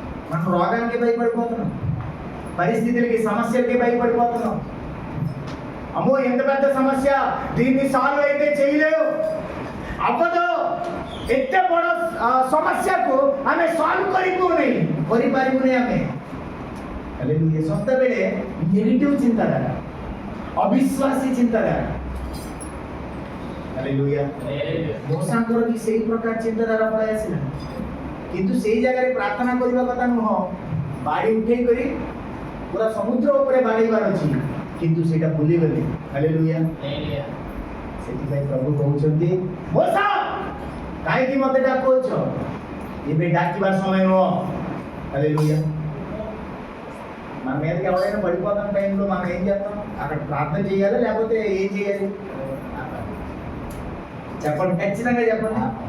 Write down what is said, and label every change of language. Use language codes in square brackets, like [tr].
[te] మనం రోగానికి భయపడిపోతున్నాం, పరిస్థితులకి సమస్యలకి భయపడిపోతున్నాం. అమ్మో ఎంత పెద్ద సమస్య, దీన్ని సాల్వ్ అయితే చేయలేవు, అవ్వదు, ఎంత బడ సమస్యకు [or] ଆମେ ସଲ୍ଭ କରିପାରିବୁନି ଆମେ। ହାଲେଲୁୟା। ସଦାବେଳେ ନେଗେଟିଭ ଚିନ୍ତାଧାରା, ଅବିଶ୍ୱାସୀ ଚିନ୍ତାଧାରା। ହାଲେଲୁୟା। ମୋସାଙ୍କର ବି ସେଇ ପ୍ରକାର ଚିନ୍ତାଧାରା ପଳାଇ ଆସିଲା, କିନ୍ତୁ ସେଇ ଜାଗାରେ ପ୍ରାର୍ଥନା କରିବା କଥା ନୁହଁ। ବାଡ଼ି ଉଠେଇ କରି ପୁରା ସମୁଦ୍ର ଉପରେ ବାଡ଼େଇବାର ଅଛି, କିନ୍ତୁ ସେଇଟା ଭୁଲିଗଲେ। ହାଲେଲୁୟା। ସେଥିପାଇଁ ପ୍ରଭୁ କହୁଛନ୍ତି, ମୋସା କାହିଁକି ମତେ ଡାକୁଛ? ଏବେ ଡାକିବା ସମୟ ନୁହଁ। హల్లెలూయా. [te] మన మీదకి ఎవరైనా పడిపోతున్న టైంలో మనం ఏం చేస్తాం? అక్కడ ప్రార్థన చేయాలి, లేకపోతే ఏం చేయాలి? చెప్పండి, ఖచ్చితంగా చెప్పండి.